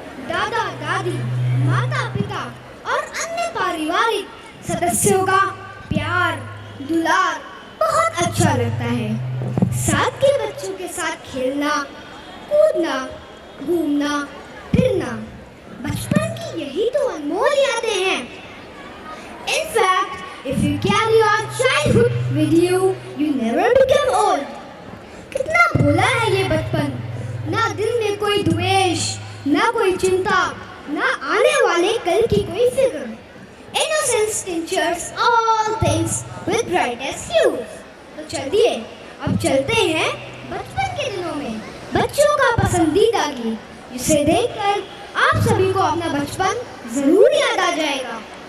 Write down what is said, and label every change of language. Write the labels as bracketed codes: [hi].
[hi] दादा दादी, माता पिता और अन्य पारिवारिक सदस्यों का प्यार दुलार बहुत अच्छा लगता है। साथ के बच्चों के साथ खेलना कूदना घूमना फिरना बचपन की यही तो अनमोल यादें हैं। [en] In fact, if you carry your childhood with you, you never become old. [hi] भोला है ये बचपन, ना दिल में कोई द्वेष, ना कोई चिंता, ना आने वाले कल की कोई फिक्र। [en] Innocence tinctures all things with brightest hues। [hi] तो चलिए अब चलते हैं बचपन के दिनों में बच्चों का पसंदीदा गीत, जिसे देखकर आप सभी को अपना बचपन जरूर याद आ जाएगा।